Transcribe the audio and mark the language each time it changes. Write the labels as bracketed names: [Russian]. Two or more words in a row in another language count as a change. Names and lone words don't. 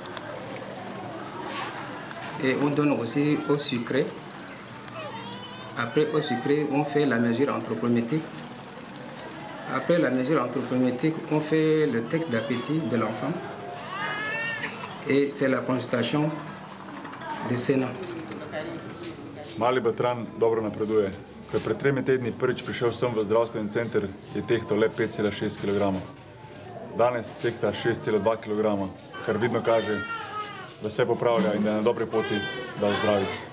[French] Et on donne aussi eau sucrée. Après eau sucrée, on fait la mesure anthropométrique. Après la mesure anthropométrique, on fait le test d'appétit de l'enfant. Et c'est la consultation de Sénat. [Slovenian] Mali Batran dobro napreduje. Ko je pred 3 tedni prvič prišel sem v zdravstveni center, je tehtal le 5,6 kg. Danes tehta 6,2 kg, kar vidno kaže, da se popravlja in da je na dobri poti, da ozdravi.